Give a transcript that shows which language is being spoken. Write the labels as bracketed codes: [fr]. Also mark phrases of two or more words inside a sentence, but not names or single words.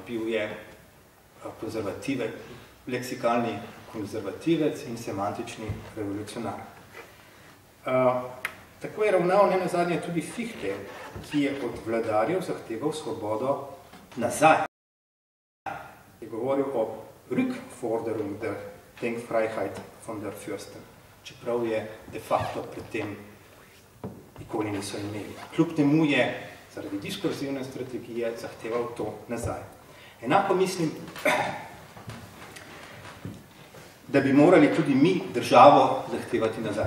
[sl] Bil je konzervativec, leksikalni konzervativec in semantični revolucionar. Tako je ravnal nenazadnje tudi Fichte, ki je od vladarjev zahteval svobodo nazaj. Je govoril o [de] Rückforderung der Denkfreiheit von der Fürsten, [sl] čeprav je [la] de facto [sl] pred tem nikoli niso imeli. Kljub temu je zaradi diskurzivne strategije zahteval to nazaj. Enako mislim, da bi morali tudi mi državo zahtevati nazaj.